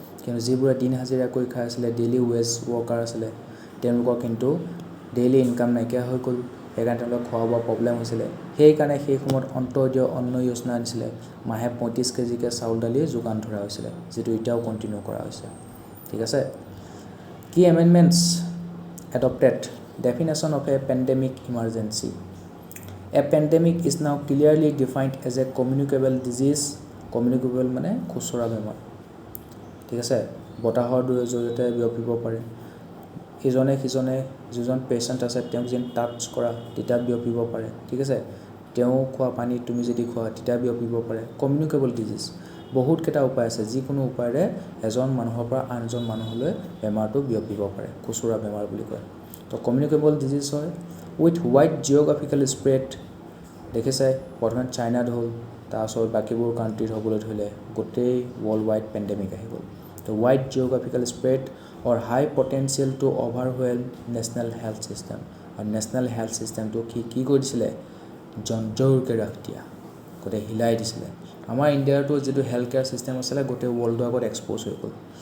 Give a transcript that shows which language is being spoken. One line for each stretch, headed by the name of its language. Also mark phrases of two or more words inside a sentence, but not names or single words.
Assamese: কিন্তু যিবোৰে দিন হাজিৰা কৰি খাই আছিলে
English: daily wage worker
Assamese: আছিলে তেওঁলোকৰ কিন্তু
English: daily income
Assamese: নাইকিয়া হৈ গ'ল সেইকাৰণে তেওঁলোকৰ খোৱা বোৱা প্ৰব্লেম হৈছিলে সেইকাৰণে সেই সময়ত অন্তৰ্দীয় অন্ন যোজনা আনিছিলে মাহে 35 কেজিকৈ চাউল দালি যোগান ধৰা হৈছিলে যিটো এতিয়াও কণ্টিনিউ কৰা হৈছে ঠিক আছে কি এমেণ্ডমেণ্টছ
English: adopted definition of a pandemic emergency a pandemic is now clearly defined as a communicable disease communicable
Assamese: মানে খুচৰা বেমাৰ ঠিক আছে বতাহৰ জৰিয়তে বিয়পিব পাৰে ইজনে সিজনে যিজন পেশেন্ট আছে তেওঁক যেন টাচ কৰা তেতিয়া বিয়পিব পাৰে ঠিক আছে তেওঁ খোৱা পানী তুমি যদি খোৱা তেতিয়া বিয়পিব পাৰে
English: communicable disease
Assamese: বহুত কেইটা উপায় আছে যিকোনো উপায়েৰে এজন মানুহৰ পৰা আনজন মানুহলৈ বেমাৰটো বিয়পিব পাৰে খুচুৰা বেমাৰ বুলি কয় তো
English: communicable disease
Assamese: হয়
English: with wide geographical spread
Assamese: দেখিছে প্ৰথমে চাইনাত হ'ল তাৰপিছত বাকীবোৰ কাণ্ট্ৰিত হ'বলৈ ধৰিলে গোটেই
English: world wide pandemic
Assamese: আহি গ'ল তো
English: wide geographical spread or high potential to overwhelm national health system
Assamese: আৰু
English: national health
Assamese: ছিষ্টেমটো কি কৰি দিছিলে জনজৰকৈ ৰাখ দিয়া গোটেই হিলাই দিছিলে আমাৰ ইণ্ডিয়াৰটো যিটো
English: health care system
Assamese: আছিলে গোটেই ৱৰ্ল্ডৰ আগত এক্সপ'জ হৈ গ'ল